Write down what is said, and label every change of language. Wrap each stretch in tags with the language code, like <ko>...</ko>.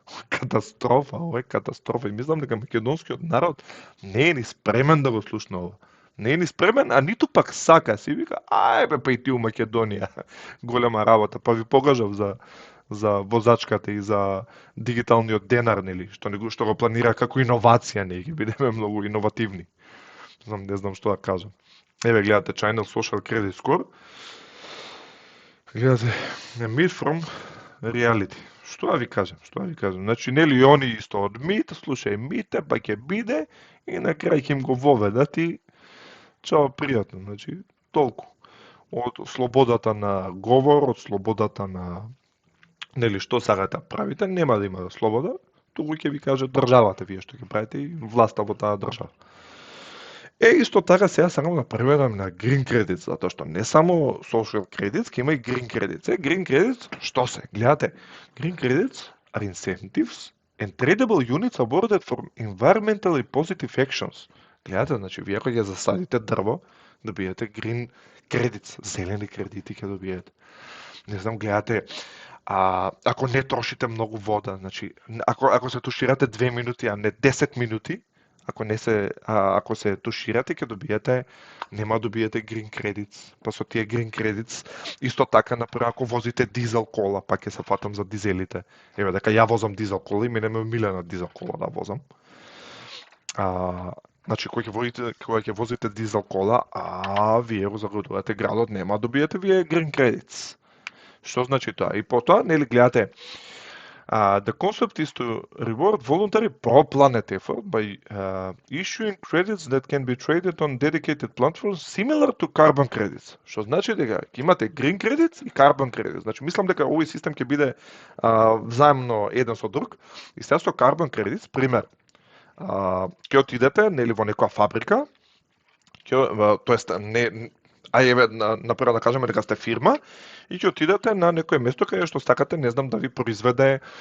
<mk>Катастрофа, ова е катастрофа. И мислам дека македонскиот народ не е ни спремен да го слушна ова. Не е ни спремен, а ниту пак сака. Си вика, ајбе, па и ти у Македонија. Голема работа. Па ви покажав за возачката и за дигиталниот денар, нели, што го планира како иновација, не ќе бидеме многу иновативни. Не знам што да кажам. Еве, гледате,</mk> <en>China Social Credit Score.</en> <mk>Гледате,</mk> <en>made from reality.</en> <mk>Што да ви кажам? Значи, нели, они исто од МИТ, слушај МИТе, па ќе биде, и на крај ќе им го воведат и чао, пријатно. Значи, толку. Од слободата на говор, од слободата на нели што сакате да правите, нема да има слобода, туку ќе ви каже државата вие што ќе правите и власта во таа држава. Исто така сега сакам да преведам на green credits, затоа што не само social credits, ќе има и green credits. Green credits, што се? Гледате,</mk> <en>green credits are incentives and tradable units awarded for environmentally positive actions.</en> <mk>Гледате, значи, вие ако ќе засадите дрво, добиете green credits, зелени кредити ќе добиете. Не знам, гледате, ако не трошите многу вода, значи, ако се туширате 2 минути, а не 10 минути, ако се туширате, ќе добиете, нема добиете green credits. Па со тие green credits, исто така, например, ако возите дизел кола, па ќе се фатам за дизелите. Еве, дека ја возам дизел кола и мене ме милена дизел кола да возам. Значи, кога ќе возите дизел кола, вие го загадувате градот, нема добиете вие green credits. Што значи тоа? И потоа, нели гледате,</mk> <en>the concept is to reward voluntary pro-planet effort by issuing credits that can be traded on dedicated platforms similar to carbon credits.</en> <mk>Што значи дека ќе имате green credits и carbon credits. Значи, мислам дека овој систем ќе биде взаимно еден со друг. И сега со carbon credits, пример, ќе отидете нели во некоја фабрика, тоест не например да кажеме дека сте фирма и ќе отидете на некое место каде што сакате, не знам, да ви произведе</mk>